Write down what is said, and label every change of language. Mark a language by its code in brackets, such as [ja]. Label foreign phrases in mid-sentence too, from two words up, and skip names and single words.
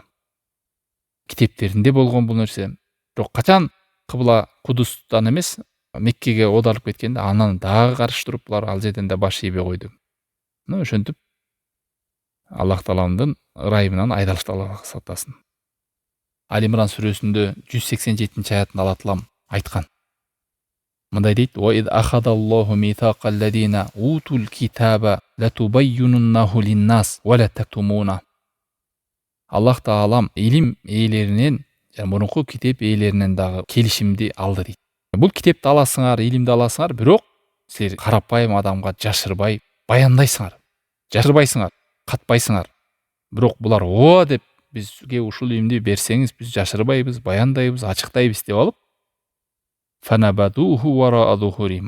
[ky] Китептеринде болгон бул нерсе. Бирок качан кыбла Кудустан эмес, Меккеге оодарылып кеткенде, анан дагы карыштырып булар ал жерден да баш ийбей койду. Ошентип Аллах Тааланын ырайымынан айдалышты, Аллах сактасын. Ал-Имран сүрөсүндө 187 аятында Алла Таалам айткан. Мындай дейт: [ar] "وإذ أخذ الله ميثاق الذين أوتوا الكتاب لتبيننه للناس ولا تكتمونه." [ky] Аллах Таалам илим ээлеринен, мурунку китеп ээлеринен дагы келишимди алды дейт. Бул китепти аласыңар, илимди аласыңар, бирок силер карапайым адамга жашырбай баяндайсыңар. Жашырбайсыңар, катпайсыңар. Бирок булар ооба деп бизге ушул илимди берсеңиз, биз жашырбайбыз, баяндайбыз, ачыктайбыз деп алып, [ar] فنبذوه وراء ظهورهم.